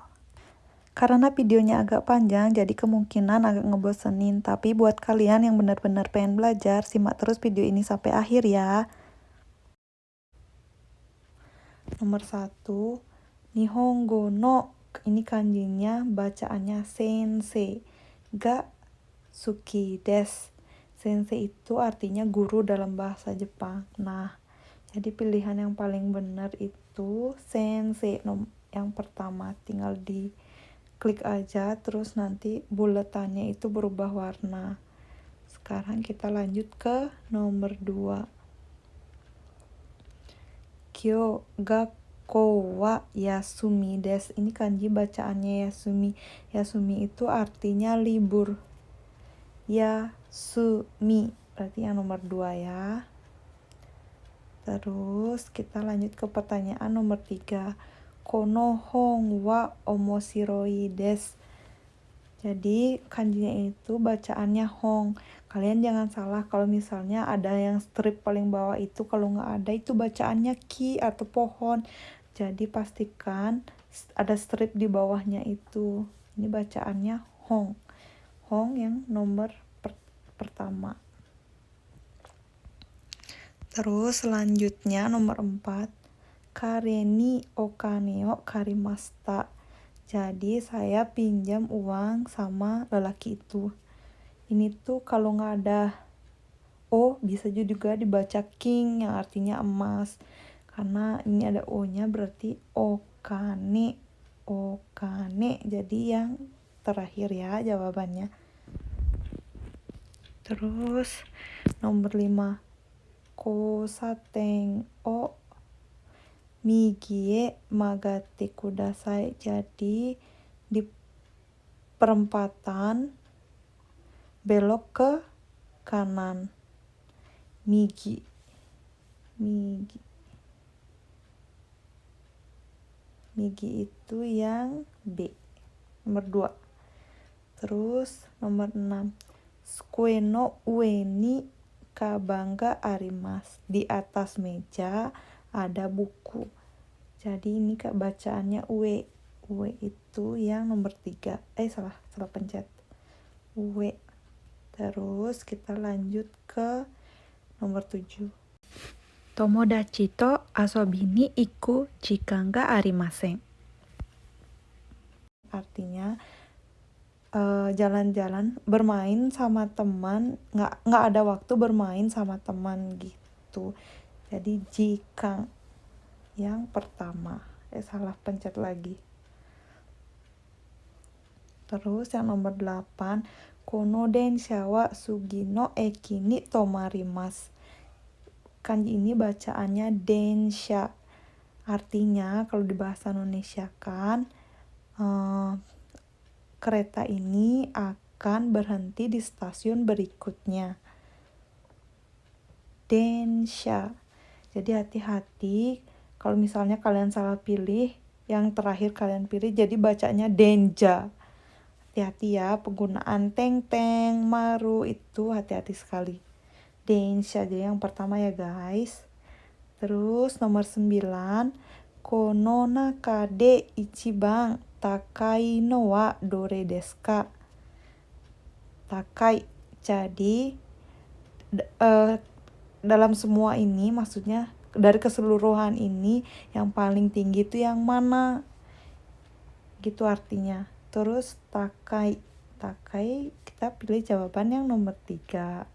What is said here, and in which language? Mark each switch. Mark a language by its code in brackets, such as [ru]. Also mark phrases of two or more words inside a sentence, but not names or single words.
[id] Karena videonya agak panjang, jadi kemungkinan agak ngebosenin. Tapi buat kalian yang benar-benar pengen belajar, simak terus video ini sampai akhir ya. Nomor 1, [ja] 日本語の. [id] Ini kanjinya, bacaannya sensei. [ja] が好きです. [id] Sensei itu artinya guru dalam bahasa Jepang. Nah, jadi pilihan yang paling benar itu sensei yang pertama. Tinggal diklik aja, terus nanti buletannya itu berubah warna. Sekarang kita lanjut ke nomor 2. [ja] 今日学校は休みです. [id] Ini kanji bacaannya yasumi. Yasumi itu artinya libur. Yasumi berarti yang nomor 2 ya. Terus kita lanjut ke pertanyaan nomor 3. [ja] この本は面白いです. [id] Jadi kanjinya itu bacaannya hong. Kalian jangan salah kalau misalnya ada yang strip paling bawah itu, kalau nggak ada itu bacaannya ki atau pohon. Jadi pastikan ada strip di bawahnya itu. Ini bacaannya hong. Hong yang nomor pertama. Terus selanjutnya nomor 4. [ja] 彼にお金を借りました. [id] Jadi saya pinjam uang sama lelaki itu. Ini tuh kalau nggak ada o bisa juga dibaca king yang artinya emas. Karena ini ada o-nya berarti okane. Okane. Jadi yang terakhir ya jawabannya. Terus nomor 5. [ja] 交差点を右へ曲がってください. [id] Jadi di perempatan belok ke kanan. Migi. Migi itu yang B. Nomor 2. Terus nomor 6. [ja] 机の上に鞄があります. [id] Di atas meja ada buku. Jadi ini bacaannya ue. Ue itu yang nomor 3. Salah pencet. Ue. Terus kita lanjut ke nomor 7. [ja] 友達と遊びに行く時間がありません. [id] Artinya jalan-jalan bermain sama teman, nggak ada waktu bermain sama teman gitu. Jadi jikan yang pertama. Salah pencet lagi. Terus yang nomor 8. [ja] この電車は次の駅に止まります. [id] Kanji ini bacaannya densha. Artinya kalau di bahasa Indonesia kan kereta ini akan berhenti di stasiun berikutnya. Densha. Jadi hati-hati kalau misalnya kalian salah pilih, yang terakhir kalian pilih jadi bacanya denja. Hati-hati ya, penggunaan teng-teng, maru itu hati-hati sekali. Densha aja yang pertama ya guys. Terus nomor 9. [ja] この中で一番高いのはどれですか? [id] Takai. Jadi dalam semua ini, maksudnya dari keseluruhan ini yang paling tinggi itu yang mana? Gitu artinya. Terus takai kita pilih jawaban yang nomor 3.